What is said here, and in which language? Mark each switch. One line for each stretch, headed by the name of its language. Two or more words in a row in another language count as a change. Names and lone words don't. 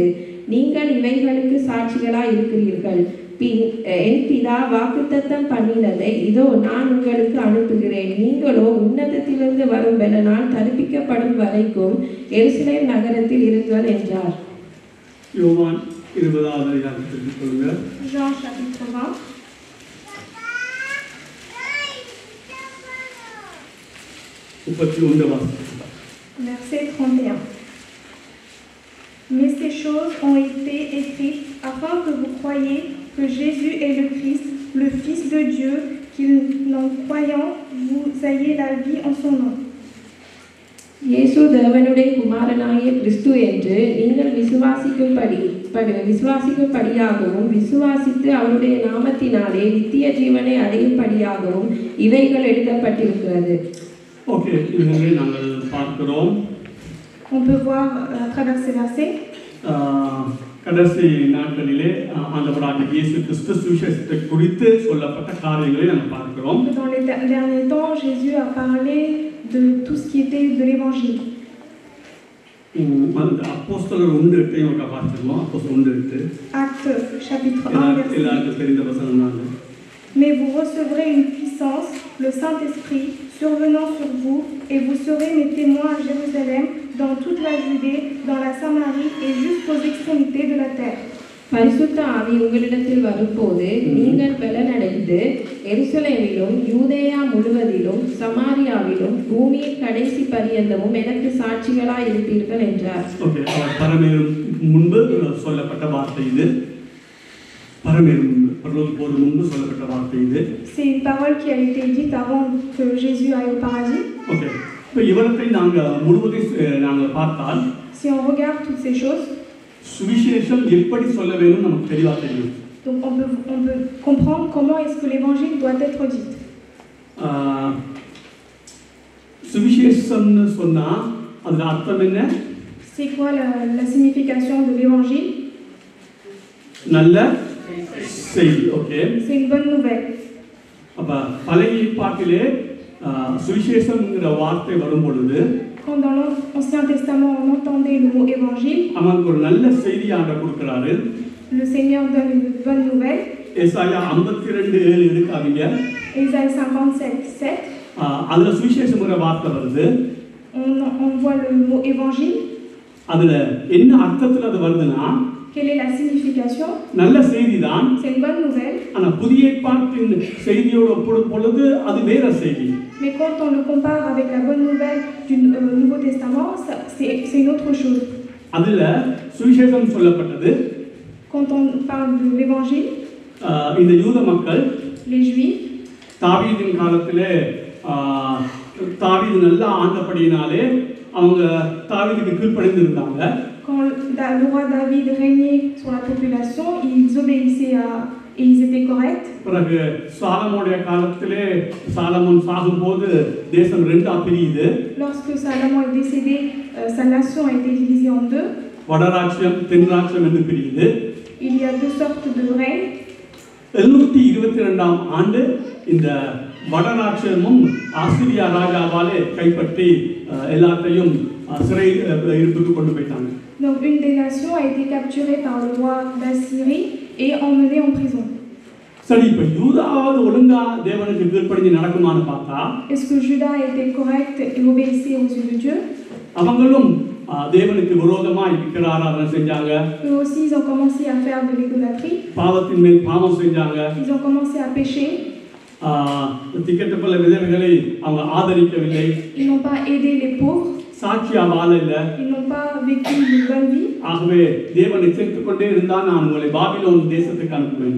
Tamil: நீங்கள் இவைகளுக்கு சாட்சிகளாய் இருக்கிறீர்கள். என் பிதா வாக்குத்தத்தம் பண்ணினதை இதோ நான் உங்களுக்கு அனுப்புகிறேன். நீங்களோ உன்னதத்திலிருந்து வரும் பெலனால் தரிப்பிக்கப்படும் வரைக்கும் எருசலேம் நகரத்தில் இருங்கள் என்றார். யோவான் 20வது அதிகாரத்திற்கு சொல்லுங்கள்.
French: Jean chapitre 20. Verset 31. Mais ces choses ont été écrites afin que vous croyiez que Jésus est le Christ, le Fils de Dieu, qu'il n'en croyant vous ayez la vie en son nom.
Tamil: இயேசு தேவனுடைய குமாரனாகிய கிறிஸ்து என்று நீங்கள் விசுவாசிக்கும்படியாகவும் விசுவாசித்து அவருடைய நாமத்தினாலே நித்திய ஜீவனை அடையும்படியாகவும் இவைகள் எழுதப்பட்டிருக்கிறது. ஓகே, இதுவரை நாங்கள் பார்க்கிறோம்.
French: On peut voir à travers ces versets.
Tamil: கடைசி நாட்களிலே ஆண்டவராகிய இயேசு கிறிஸ்து சுவிசேஷத்தை குறித்து சொல்லப்பட்ட காரியங்களை நாங்கள் பார்க்கிறோம்.
French: Dans les derniers temps, Jésus a parlé de tout ce qui était de l'évangile.
Tamil: அப்போஸ்தலர் 1:8 வாசிக்கிறோம். அப்போஸ்தலர் 1:8.
French: Acte chapitre 1 verset.
Tamil: எல்லாருக்கும் தெரிந்த வசனம் தான்.
French: Mais vous recevrez une puissance, le Saint-Esprit, survenant sur vous, et vous serez mes témoins à Jérusalem, dans toute la Judée, dans la Samarie et jusqu'aux extrémités de la terre.
Tamil: பரிசுத்த ஆவி உங்களிடத்தில் வரும்போது நீங்கள் பலனடைந்து எருசலேமிலும் யூதேயா முழுவதிலும் சமாரியாவிலும் பூமியின் கடைசி பரியந்தமும் எனக்கு சாட்சிகளாய் இருப்பீர்கள் என்றார். ஓகே, அவர் பரமேறும் முன்பு சொல்லப்பட்ட வார்த்தை இது. பரமேறும் பரலோகத்துக்கு போகும் முன்பு சொல்லப்பட்ட வார்த்தை இது.
French: C'est une parole qui a été dite avant que Jésus aille au paradis.
Tamil: ஓகே, இப்போ இவரத்தை நாங்கள் பார்த்தால்,
French: si on regarde toutes ces choses,
Tamil: சுவிசேஷம் எப்படி சொல்ல வேண்டும் நமக்கு தெளிவாக தெரியும்.
French: donc on peut comprendre comment est-ce que l'évangile doit être dit.
Tamil: சுவிசேஷம்னு சொன்னா அதோட அர்த்தம் என்ன?
French: C'est quoi la signification de l'évangile?
Tamil: நல்ல செய்தி. ஓகே,
French: c'est une bonne nouvelle.
Tamil: அப்ப பழைய ஏற்பாட்டிலே சுவிசேஷம்ங்கிற வார்த்தை வரும் பொழுது,
French: quand dans l'Ancien Testament on entendait le mot évangile,
Tamil: அவனுக்கு ஒரு நல்ல செய்தி ஆண்டவர் கொடுக்கிறாரு.
French: le Seigneur donne une bonne nouvelle.
Tamil: ஏசாயா 52:7 எடுக்காதீங்க.
French: Ésaïe 57:7.
Tamil: அதுல சுவிசேஷம்ங்கிற வார்த்தை வருது.
French: on voit le mot évangile.
Tamil: அதுல என்ன அர்த்தத்துல அது வருதுன்னா,
French: quelle est la signification?
Tamil: நல்ல செய்தி தான்,
French: c'est une bonne nouvelle.
Tamil: ஆனா புதிய ஏற்பாட்டின் செய்தியோடு ஒப்பிடும் பொழுது அது வேற செய்தி.
French: mais quand on le compare avec la bonne nouvelle du Nouveau Testament, c'est une autre chose.
Tamil: அதுல சுவிசேஷம் சொல்லப்பட்டது.
French: quand on parle de l'évangile,
Tamil: இந்த யூத மக்கள்,
French: les Juifs,
Tamil: தாவீதின் காலத்திலே தாவீது நல்லா ஆண்டபடியினாலே அவங்க தாவீதுக்கு கீழ்ப்படிந்து இருந்தாங்க.
French: quand le roi David régnait sur la population, ils obéissaient et ils étaient corrects.
Tamil: பிறகு சாலமோனுடைய காலத்திலே சாலமோன் சாகும்போது தேசம் ரெண்டா பிரியுது.
French: lorsque Salomon est décédé, sa nation a été divisée en deux.
Tamil: வடராட்சியம் தென்ராட்சியம் என்று பிரியுது.
French: il y a deux sortes de règne.
Tamil: 722ஆம் ஆண்டு இந்த வடராட்சியமும் ஆசிரியா ராஜாவாலே கைப்பற்றி எல்லாத்தையும் சிறை இருப்புக்கு கொண்டு போயிட்டாங்க.
French: donc une des nations a été capturée par le roi d'Assyrie et emmenée en prison.
Tamil: சரி, இப்ப யூதாவது ஒழுங்கா தேவனுக்கு கீழ்ப்படிஞ்சு நடக்குமான்னு பார்த்தா,
French: est-ce que Juda était correct et obéissait aux yeux de Dieu?
Tamil: அவங்களும் தேவனுக்கு விரோதமாய் விக்கிரகாராதனை செஞ்சாங்க.
French: eux aussi ils ont commencé à faire de l'idolâtrie.
Tamil: பாவத்தின் மேல் பாவம் செஞ்சாங்க.
French: ils ont commencé à pécher.
Tamil: திக்கெட்டுப்பட்ட விதவைகளை அவங்க ஆதரிக்கவில்லை.
French: ils n'ont pas aidé les pauvres.
Tamil: சாட்சியா வாழ இல்ல.
French: ils n'ont pas vécu une bonne vie.
Tamil: ஆகவே தேவன் எச்சரித்துக் கொண்டே இருந்தால் நான் உங்களை பாபிலோன் தேசத்துக்கு அனுப்புவேன்.